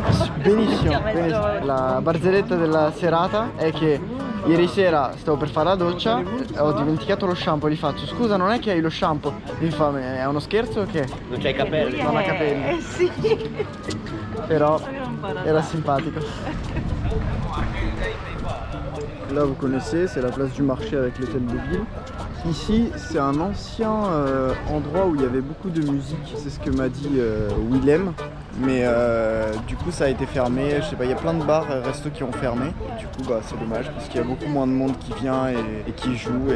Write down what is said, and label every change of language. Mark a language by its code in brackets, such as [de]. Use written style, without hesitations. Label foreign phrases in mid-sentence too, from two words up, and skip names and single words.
[it] Benissimo, benissimo. La barzelletta della serata è che ieri sera stavo per fare la doccia, ho dimenticato lo shampoo, gli faccio scusa non è che hai lo shampoo? Mi fa è uno scherzo o che? Non c'hai i capelli? Non ha capelli. Sì. Però era simpatico. [fr] Là vous connaissez, c'est la place du marché avec l'hôtel de ville. Ici, c'est un ancien endroit où il y avait beaucoup de musique, c'est ce que m'a dit Willem, mais du coup ça a été fermé. Je sais pas, il y a plein de bars et restos qui ont fermé. Et du coup bah, c'est dommage parce qu'il y a beaucoup moins de monde qui vient et qui joue.